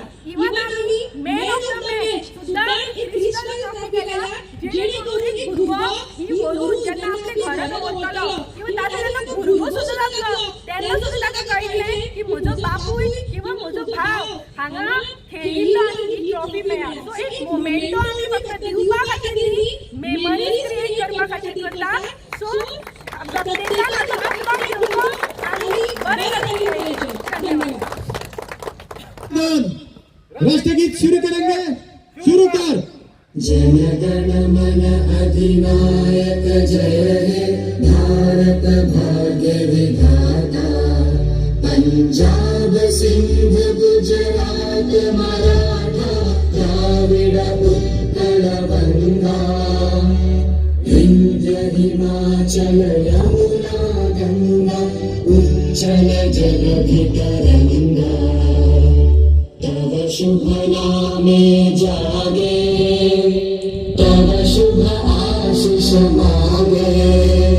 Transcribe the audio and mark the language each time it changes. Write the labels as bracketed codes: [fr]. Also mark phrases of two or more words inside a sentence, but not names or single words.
[kok] इवन आमी [en] man of the match [kok] सुद्दां [en] crystal trophy [kok] केल्या जेणे करून भुरगो ही वरून जेन्ना आपले घरान वतलो किंवा ताचो भुरगो सुद्दां जातलो तेन्ना सुद्दां ताका कळटलें की म्हजो बापूय किंवा म्हजो भाव हांगा खेळिल्लो आनी ही ट्रॉफी मेळ्ळा. सो एक मोमेंटो आमी फक्त दिवपा खातीर न्ही [en] memories create [kok] करपा खातीर करता. सो प्रत्येकान हातूंत घेवचो आनी बरें तरेन खेळचें. धन्यवाद. [hi] राष्ट्रगीत शुरू करेंगे. शुरू कर. [bn] জনগণ মন অধিনায়ক জয় হে ভারত ভাগ্য বিধাতা. পাঞ্জাব সিন্ধু গুজরাট মারাঠা দ্রাবিড় উৎকল বঙ্গ. বিন্ধ্য হিমাচল যমুনা গঙ্গা উচ্ছল জলধি তরঙ্গ. তব শুভ নামে জাগে তব শুভ আশিস মাগে.